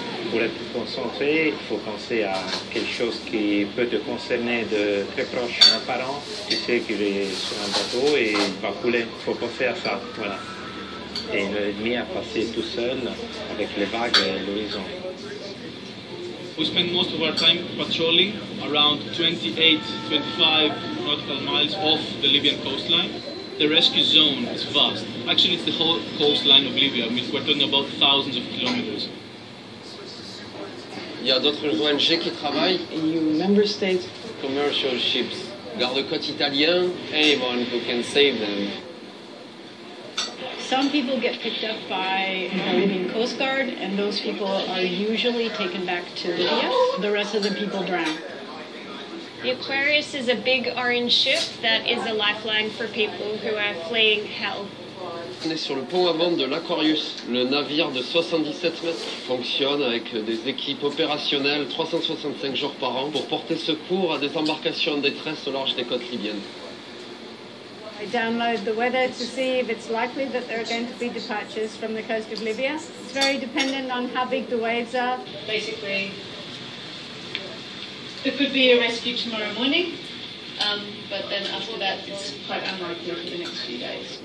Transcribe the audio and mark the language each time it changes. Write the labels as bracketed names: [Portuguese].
[French] Pour être concentré, il faut penser à quelque chose qui peut te concerner de très proche. Un parent, tu sais qu'il est sur un bateau et il va couler. Il ne faut penser à ça. Voilà. Et l'ennemi a passé tout seul avec les vagues et l'horizon. [English] We spend most of our time patrolling around 28, 25 nautical miles off the Libyan coastline. The rescue zone is vast. Actually, it's the whole coastline of Libya. I mean, we're talking about thousands of kilometers. [French] Il y a d'autres ONG qui travaillent. [English] EU member states. Commercial ships. [French] Garde-côte italien. [English] Anyone who can save them. Some people get picked up by the Libyan Coast Guard, and those people are usually taken back to Libya. The rest of the people drown. The Aquarius is a big orange ship that is a lifeline for people who are fleeing hell. [French] On est sur le pont à vente de l'Aquarius, le navire de 77 mètres qui fonctionne avec des équipes opérationnelles 365 jours par an pour porter secours à des embarcations en détresse au large des côtes libyennes. [English] I download the weather to see if it's likely that there are going to be departures from the coast of Libya. It's very dependent on how big the waves are. Basically, there could be a rescue tomorrow morning. But then after that, it's quite unlikely for the next few days.